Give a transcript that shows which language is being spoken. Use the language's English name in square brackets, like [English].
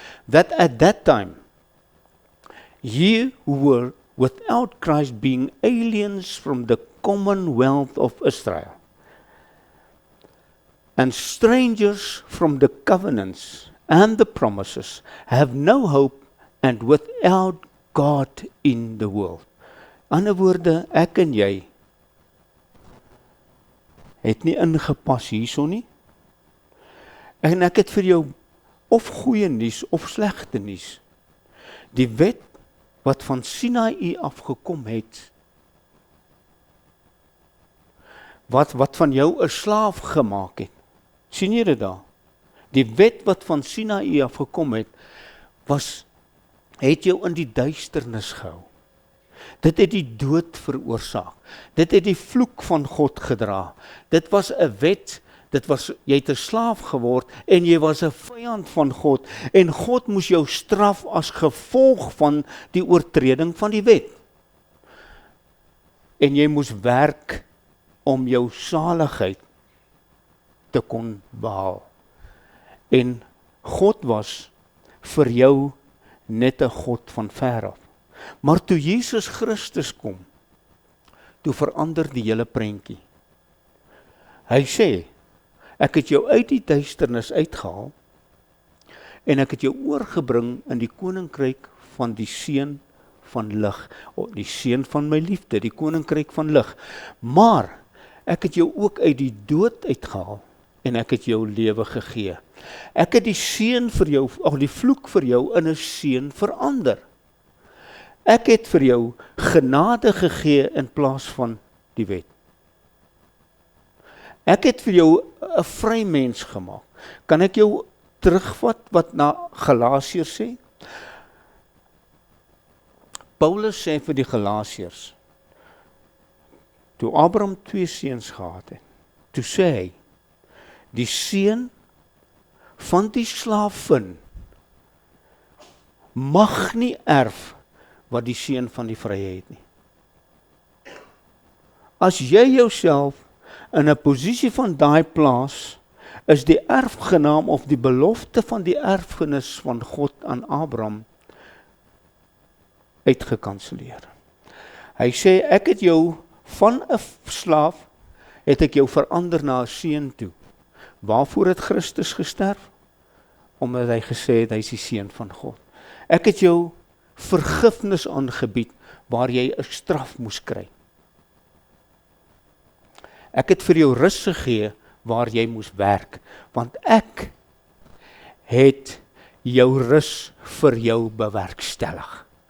[English] That at that time, ye who were without Christ being aliens from the commonwealth of Israel, and strangers from the covenants and the promises, have no hope and without God in the world. [Afrikaans] Ander woorde, ek en jy het nie ingepas hierso nie. En ek het vir jou of goeie nuus of slegte nuus. Die wet wat van Sinaï afgekom het, wat van jou 'n slaaf gemaak het. Sien jy dit daar? Die wet wat van Sinaï afgekom het, het jou in die duisternis gehou. Dit het die dood veroorsaak. Dit het die vloek van God gedra. Dit was 'n wet, jy het 'n slaaf geword en jy was 'n vyand van God en God moes jou straf as gevolg van die oortreding van die wet. En jy moes werk om jou saligheid te kon behaal. En God was vir jou net 'n God van ver af. Maar toe Jesus Christus kom, toe verander die hele prentjie. Hy sê, ek het jou uit die duisternis uitgehaal en ek het jou oorgebring in die koninkryk van die seun van lig, die seun van my liefde, die koninkryk van lig. Maar ek het jou ook uit die dood uitgehaal en ek het jou lewe gegee. Ek het die seën vir jou, die vloek vir jou in 'n seën verander. Ek het vir jou genade gegee in plaas van die wet. Ek het vir jou 'n vry mens gemaak. Kan ek jou terugvat wat na Galasiërs sê? Paulus sê vir die Galasiërs, toe Abraham 2 seuns gehad het, toe sê hy, die seun van die slaafin mag nie erf wat die seun van die vrye het nie. As jy jouself in 'n posisie van daai plaas, is die erfgenaam of die belofte van die erfenis van God aan Abraham uitgekanselleer. Hy sê, ek het jou van 'n slaaf, het ek jou verander na 'n seun toe. Waarvoor het Christus gesterf? Omdat hy gesê het, hy is die seun van God. Ek het jou vergifnis aangebied, waar jy 'n straf moes kry. Ek het vir jou rus gegee, waar jy moes werk, want ek het jou rus vir jou bewerkstellig.